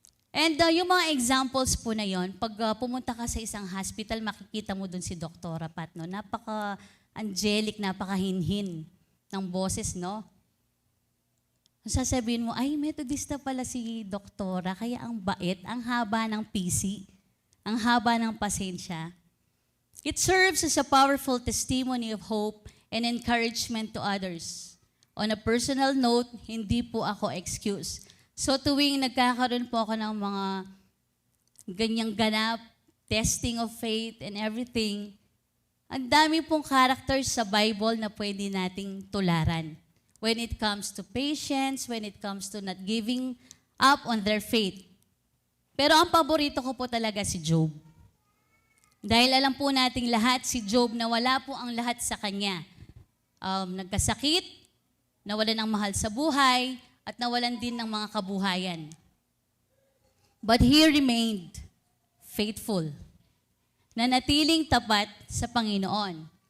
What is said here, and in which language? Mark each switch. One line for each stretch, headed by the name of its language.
Filipino: And yung mga examples po na yon, pag pumunta ka sa isang hospital, makikita mo dun si Doktora Pat, no? Napaka-angelic, napaka-hinhin ng boses, no? Sasabihin mo, ay, Methodista pala si Doktora, kaya ang bait, ang haba ng PC, ang haba ng pasensya.
English: It serves as a powerful testimony of hope and encouragement to others. On a personal note,
Filipino: hindi po ako
English: excuse.
Filipino: So tuwing nagkakaroon po ako ng mga ganyang ganap,
English: testing of faith and everything,
Filipino: ang dami pong characters sa Bible na pwede nating tularan.
English: When it comes to patience, when it comes to not giving up on their faith.
Filipino: Pero ang paborito ko po talaga si Job. Dahil alam po nating lahat si Job na wala po ang lahat sa kanya. Nagkasakit, nawalan ng mahal sa buhay, at nawalan din ng mga kabuhayan.
English: But he remained faithful,
Filipino: nanatiling tapat sa Panginoon.